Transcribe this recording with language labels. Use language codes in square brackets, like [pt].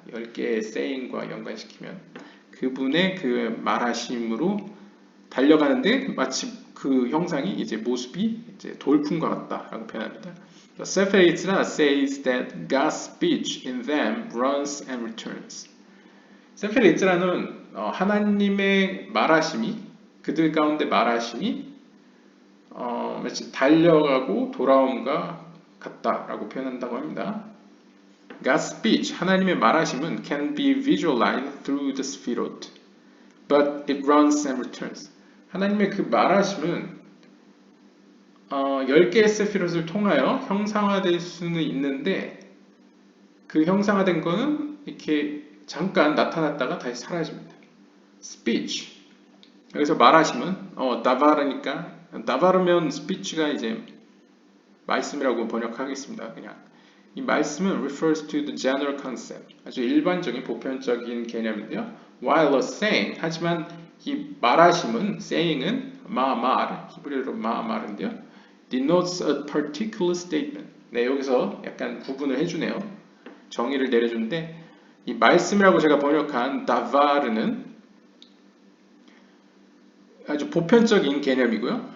[ko] 10개의 saying과 연관시키면 그분의 그 말하심으로 달려가는데 마치 그 형상이 이제 모습이 이제 돌풍과 같다라고 표현합니다. [en] Sefer Yetzirah says that God's speech in them runs and returns. [ko] 세fer 예츠라는 하나님의 말하심이 그들 가운데 말하심이 마치 달려가고 돌아옴과 같다라고 표현한다고 합니다. [en] God's speech, [ko] 하나님의 말하심은 [en] can be visualized through the 스피롯, but it runs and returns. [ko] 하나님의 그 말하심은 10개의 세피롯을 통하여 형상화될 수는 있는데 그 형상화된 거는 이렇게 잠깐 나타났다가 다시 사라집니다. [en] speech. [ko] 여기서 말하시면 다바르니까 다바르면 speech가 이제 말씀이라고 번역하겠습니다. 그냥 이 말씀은 [en] refers to the general concept. [ko] 아주 일반적인 보편적인 개념인데요. [en] while a saying [ko] 하지만 이 말하심은 saying은 마말 히브리어로 마말인데요. [en] denotes a particular statement. [ko] 네, 여기서 약간 구분을 해주네요. 정의를 내려주는데 이 말씀이라고 제가 번역한 다바르는 아주 보편적인 개념이고요.